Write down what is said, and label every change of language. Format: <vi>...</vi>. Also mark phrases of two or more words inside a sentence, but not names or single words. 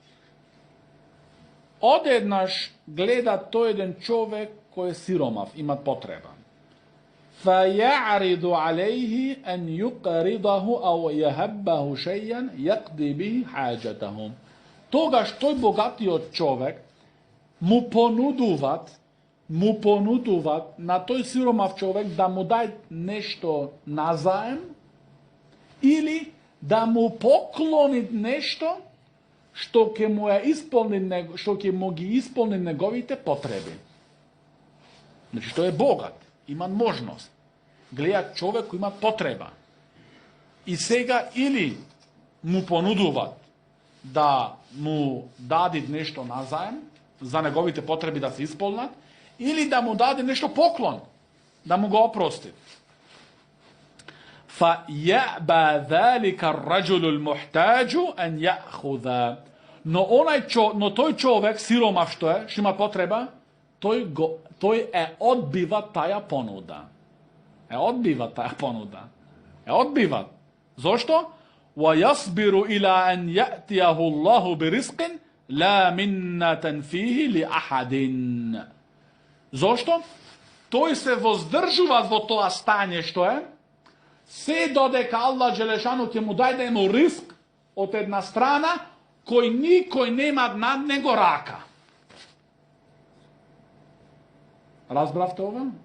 <mk>Одеднаш гледа тој еден човек кој е сиромав, има потреба.</mk> <ar>فَيَعْرِضُ عَلَيْهِ أَنْ يُقْرِضَهُ أَوْ يَهَبَّهُ شَيْئًا يَقْضِي بِهِ حَاجَتَهُ.</ar> <mk>Тогаш тој богатиот човек му понудуваат на тој сиромав човек да му дај нешто назаем или да му поклони нешто што ќе му ги исполни неговите потреби. Значи, што е богат, има можност. Гледа човек кој има потреба. И сега или му понудуваат да му даде нешто назаем, за неговите потреби да се исполнат, или да му даде нешто поклон, да му го опрости.</mk> <ar>فَيَأْبَى ذَلِكَ الرَّجُلُ الْمُحْتَاجُ أَنْ يَأْخُذَ.</ar> <mk>Но тој човек, сиромав што е, што има потреба, тој одбива таја понуда. Одбива. Зошто?</mk> <ar>وَيَصْبِرُ إِلَىٰ أَنْ يَأْتِيَهُ اللَّهُ بِرِزْقٍ لَا مِنَّةً فِيهِ لِأَحَدٍ.</ar> <mk>Зошто? Тој се воздржува во тоа стање што е, се додека</mk> <ar>الله جل شأنه</ar> <mk>ќе му даде едно риск од една страна кој никој нема над него рака. Разбравте ова?</mk>